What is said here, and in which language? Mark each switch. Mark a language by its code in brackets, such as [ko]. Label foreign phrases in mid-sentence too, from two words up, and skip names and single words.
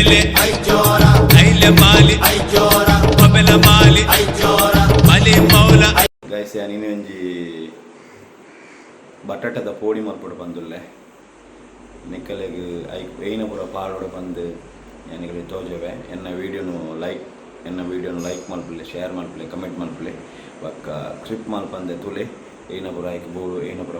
[tcy] Aile Aichora Aile Mali Aichora Pamela Mali Aichora Mali Maula ಗೈಸ್ ನೀನು ಒಂಜಿ ಬಟಾಟದ ಪೋಡಿ ಮಲ್ಪೊಡು ಬಂದುಲ್ಲೆ ನಿಕ್ಕಲೆಗ್ ಐನ ಪೂರ ಪಾಡೋಡು ಬಂದು ನನಗೆ ತೋಜವೆ ಎನ್ನ ವೀಡಿಯೋನು ಲೈಕ್ ಮಲ್ಪಲೆ ಶೇರ್ ಮಲ್ಪಲೆ ಕಮೆಂಟ್ ಮಲ್ಪಲೆ ಬಕ್ಕ ಕ್ಲಿಪ್ ಮಲ್ಪಂದೆ ತುಲೆ ಏನ ಪೂರ ಐಕ್ ಬೋಡು ಏನ ಪೂರ